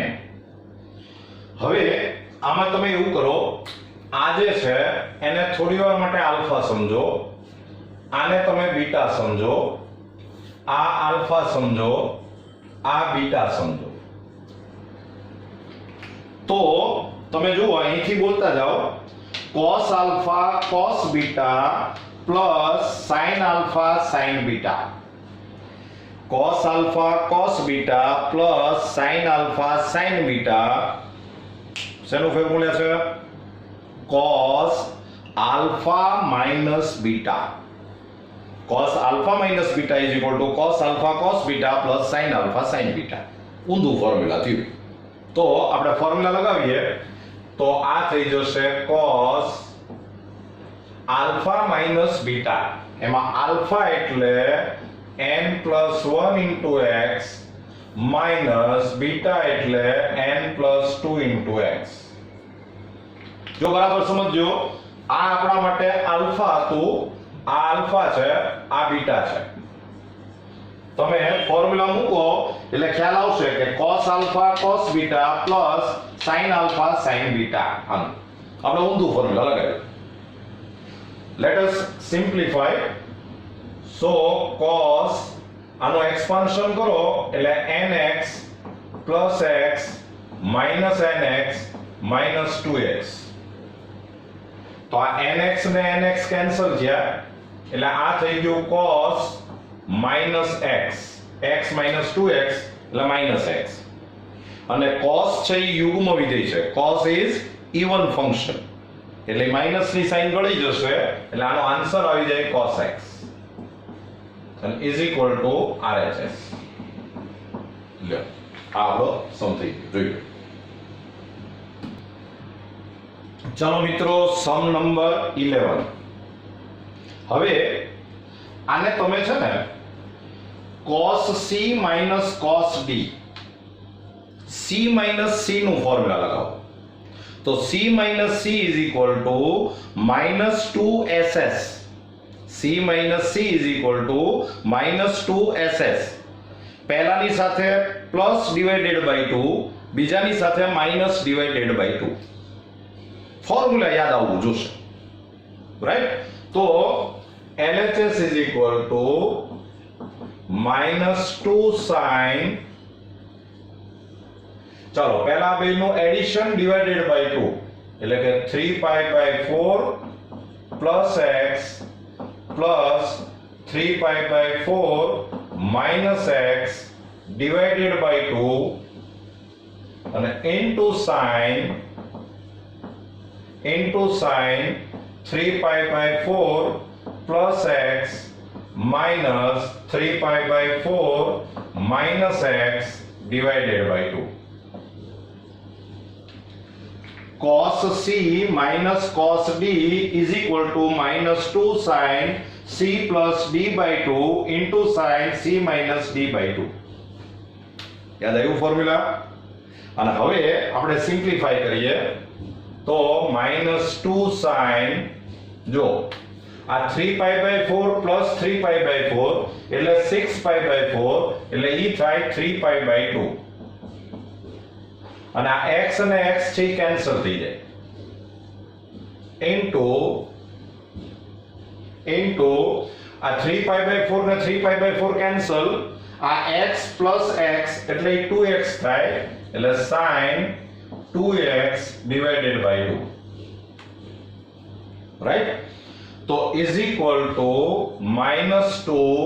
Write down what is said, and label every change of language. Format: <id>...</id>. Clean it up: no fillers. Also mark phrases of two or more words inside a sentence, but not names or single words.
<gu>હવે આમાં તમે એવું કરો, આ જે છે એને થોડી વાર માટે આલ્ફા સમજો, આને તમે બીટા સમજો, આ આલ્ફા સમજો, આ બીટા સમજો. તો તમે જુઓ અહીંથી બોલતા જાઓ</gu> <en>cos alpha cos beta plus sin alpha sin beta. cos alpha cos beta plus sin alpha sin beta</en> <gu>શેનું ફોર્મ્યુલા છે?</gu> <en>cos alpha minus beta. cos alpha minus beta is equal to cos alpha cos beta plus sin alpha sin beta.</en> <gu>ઊંધું ફોર્મ્યુલા થયું. તો આપણે ફોર્મ્યુલા લગાવીએ તો આ થઈ જશે cos alpha minus beta.</gu> <en>એમાં alpha એટલે n plus 1 into x minus beta એટલે n plus 2 into x.</en> <gu>જો બરાબર સમજો, આ આપણા માટે આલ્ફા હતું, આ આલ્ફા છે, આ બીટા છે. તમે ફોર્મ્યુલા મૂકો એટલે ખ્યાલ આવશે કે</gu> <en>cos alpha cos beta plus sin alpha sin beta.</en> <gu>આપણે ઊંધું ફોર્મ્યુલા લગાવ્યું.</gu> <en>Let us simplify. So cos આનો એક્સપાન્શન</en> <gu>કરો એટલે</gu> <en>nx plus x minus nx minus 2x.</en> <gu>તો આ nx ને nx કેન્સલ થયા એટલે આ થઈ ગયું</gu> <en>cos minus x, x minus 2x</en> <gu>એટલે</gu> <en>minus x.</en> <gu>અને cos છે એ યુગ્મ વિધેય છે,</gu> <en>cos is even function</en> <gu>એટલે માઈનસ ની સાઈન ગળી જશે એટલે આનો આન્સર આવી જાય</gu> <en>cos x and is equal to RHS.</en> <gu>લ્યો આ આપણો સમ થઈ ગયો. જોઈ લો. ચાલો મિત્રો, સમ નંબર 11. હવે આને તમે છે ને</gu> <en>cos c minus cos d, c minus c</en> <gu>નું ફોર્મ્યુલા લગાવો.</gu> <en>તો c minus c is equal to minus 2ss. c minus c is equal to minus 2ss.</en> <gu>પહેલાની સાથે</gu> <en>plus divided by 2,</en> <gu>બીજાની સાથે</gu> <en>minus divided by 2.</en> <gu>ફોર્મ્યુલા યાદ આવવું જોશે, રાઈટ?</gu> <en>તો LHS is equal to minus 2 sin,</en> <gu>ચાલો પહેલા બેનું એડિશન ડિવાઇડેડ બાય 2 એટલે કે</gu> <en>3 pi by 4 plus x plus 3 pi by 4 minus x divided by 2 અને into sin 3 pi by 4 plus x minus 3 pi by 4 minus x divided by 2. Cos c minus cos d is equal to minus 2 sin c plus d by 2 into sin c minus d by 2.</en> <gu>યાદ આવ્યું ફોર્મ્યુલા? અને હવે આપણે સિમ્પ્લિફાય કરીએ તો</gu> <en>minus 2 sin,</en> <gu>જો આ</gu> <en>3 pi by 4 plus 3 pi by 4</en> <gu>એટલે</gu> <en>6 pi by 4</en> <gu>એટલે ઈ થાય</gu> <en>3 pi by 2.</en> <gu>અને આ x અને x છે કેન્સલ થઈ જાય ઇન્ટુ આ</gu> <en>3 pi by 4</en> <gu>ને</gu> <en>3 pi by 4</en> <gu>કેન્સલ, આ</gu> <en>x plus x</en> <gu>એટલે 2x થાય એટલે</gu> <en>sin 2x divided by 2, right? તો is equal to minus 2</en>